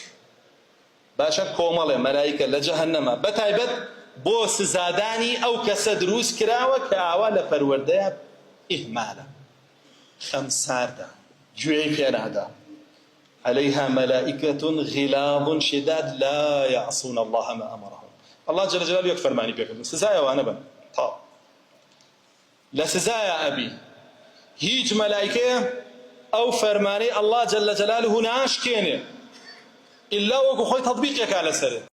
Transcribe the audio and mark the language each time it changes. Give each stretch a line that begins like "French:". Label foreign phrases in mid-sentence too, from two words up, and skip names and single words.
Central Kurdish: باشە کۆمەڵێ مەلائیکە لە جەهەنەمە بەتایبەت بۆ سزادانی ئەو کەسە دروست کراوە کە ئاوا لە پەروەردەیە ئیهمالە، خەمساردە، گوێی پێ نادا.
Arabic: عەلەیها مەلائیکەة غیلاظ شیداد لا یعصون الله ما ئەمەرهم. ئەڵڵا جەلە جەلالوه
Central Kurdish: یەک فەرمانی پێکردن، سزایە وانە بن، تا لە سزایە ئەبی. هیچ مەلائیکەیە ئەو فەرمانەی
Arabic: ئەڵڵا جەلە جەلالوه
Central Kurdish: ناشکێنێ ئیلا وەکو خۆی تەطبیقێکا لەسەرێ.